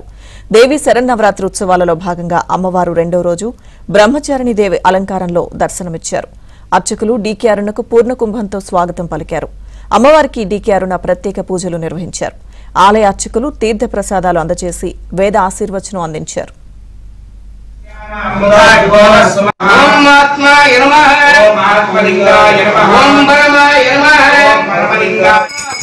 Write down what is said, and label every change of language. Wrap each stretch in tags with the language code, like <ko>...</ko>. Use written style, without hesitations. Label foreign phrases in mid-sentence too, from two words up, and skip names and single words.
<te>దేవి శరన్నవరాత్రి ఉత్సవాలలో భాగంగా అమ్మవారు రెండో రోజు బ్రహ్మచారిణి దేవి అలంకారంలో దర్శనమిచ్చారు. అర్చకులు డీకే అరుణకు పూర్ణకుంభంతో స్వాగతం పలికారు. అమ్మవారికి డీకే అరుణ ప్రత్యేక పూజలు నిర్వహించారు. ఆలయ అర్చకులు తీర్థ ప్రసాదాలు అందజేసి వేద ఆశీర్వచనం అందించారు.</te> <sa>ओम आत्मा नमः ओम आत्मलिंगाय नमः ओम परमाय नमः ओम परमलिंगाय</sa>